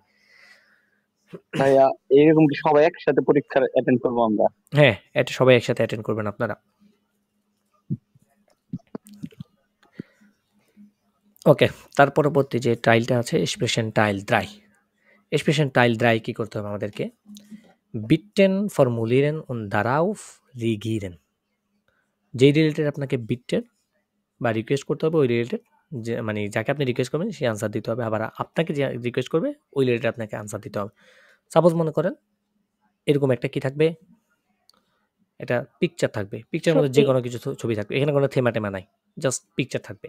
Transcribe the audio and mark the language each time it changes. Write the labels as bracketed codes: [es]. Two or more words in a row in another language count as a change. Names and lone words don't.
[bn] ভাইয়া এরকম কি সবাই একসাথে পরীক্ষা অ্যাটেন্ড করবো আমরা? হ্যাঁ, এটা সবাই একসাথে অ্যাটেন্ড করবেন আপনারা। ওকে, তার পরবর্তী যে টাইলটা আছে এক্সপ্রেশন [de] Teil drei. [bn] এক্সপ্রেশন [de] Teil drei [bn] কি করতে হবে আমাদেরকে? [de] Bitten formulieren und darauf reagieren। [bn] যেই রিলেটেড আপনাকে বিটটেন বা রিকোয়েস্ট করতে হবে, ওই রিলেটেড যে মানে যাকে আপনি রিকোয়েস্ট করবেন সে আনসার দিতে হবে, আবার আপনাকে যে রিকোয়েস্ট করবে ওই রিলেটেড আপনাকে আনসার দিতে হবে। সাপোজ মনে করেন এরকম একটা কি থাকবে, এটা পিকচার থাকবে, পিকচারের মধ্যে যে কোনো কিছু ছবি থাকবে, এখানে কোনো থেমা টেমা নাই, জাস্ট পিকচার থাকবে।